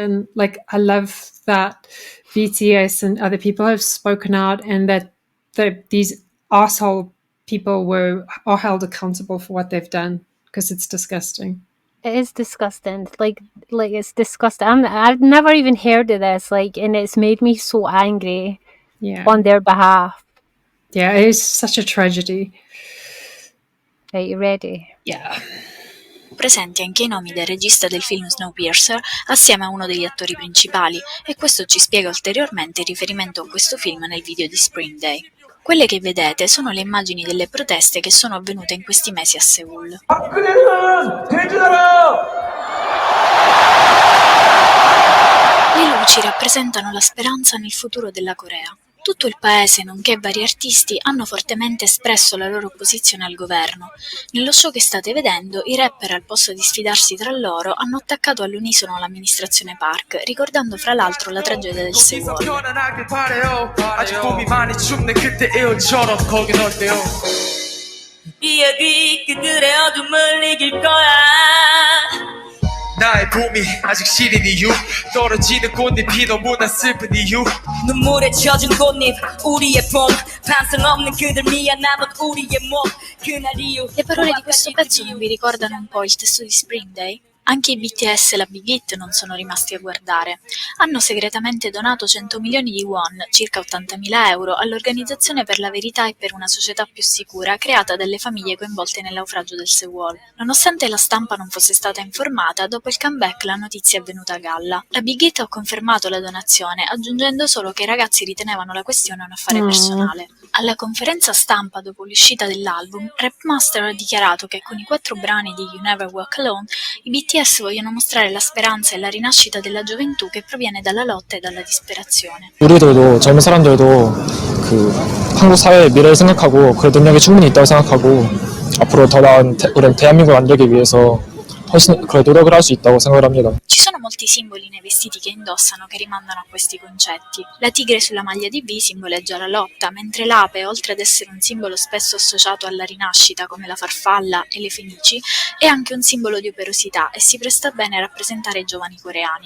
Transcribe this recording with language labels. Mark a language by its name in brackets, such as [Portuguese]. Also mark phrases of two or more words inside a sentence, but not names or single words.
[English] And I love that BTS and other people have spoken out and that these asshole people are held accountable for what they've done, because it's disgusting. It is disgusting. It's disgusting. I've never even heard of this. And it's made me so angry. Yeah. On their behalf. Yeah, it is such a tragedy. Are you ready? Yeah. [Italian] Presenti anche i nomi del regista del film Snowpiercer assieme a uno degli attori principali, e questo ci spiega ulteriormente il riferimento a questo film nel video di Spring Day. Quelle che vedete sono le immagini delle proteste che sono avvenute in questi mesi a Seul. Le luci rappresentano la speranza nel futuro della Corea. Tutto il paese, nonché vari artisti, hanno fortemente espresso la loro opposizione al governo. Nello show che state vedendo, i rapper, al posto di sfidarsi tra loro, hanno attaccato all'unisono l'amministrazione Park, ricordando fra l'altro la tragedia del Sewol. [Korean] 나의 봄이 아직 시린 이유 떨어지는 꽃잎이 너무나 슬픈 이유 눈물에 젖은 꽃잎 우리의 봄 반성 없는 그들 미안 남은 우리의 몸 그날 이후 [Italian] Le parole di questo pezzo non vi ricordano un po' il testo di Spring Day? Anche i BTS e la Big Hit non sono rimasti a guardare. Hanno segretamente donato 100 milioni di won, circa 80.000 euro, all'Organizzazione per la Verità e per una società più sicura, creata dalle famiglie coinvolte nel naufragio del Sewol. Nonostante la stampa non fosse stata informata, dopo il comeback la notizia è venuta a galla. La Big Hit ha confermato la donazione, aggiungendo solo che i ragazzi ritenevano la questione un affare personale. Alla conferenza stampa dopo l'uscita dell'album, Rapmaster ha dichiarato che con i 4 brani di You Never Walk Alone i BTS vogliono mostrare la speranza e la rinascita della gioventù che proviene dalla lotta e dalla disperazione. [Korean] 우리들도 젊은 사람들도 그 한국 사회의 mi래를 생각하고 그 능력이 충분히 있다고 생각하고 앞으로 더 나은 우리 대한민국을 만들기 위해서 훨씬 그 노력을 할 수 있다고 생각을 합니다. [Italian] Ci sono molti simboli nei vestiti che indossano che rimandano a questi concetti. La tigre sulla maglia di V simboleggia la lotta, mentre l'ape, oltre ad essere un simbolo spesso associato alla rinascita come la farfalla e le fenici, è anche un simbolo di operosità e si presta bene a rappresentare i giovani coreani.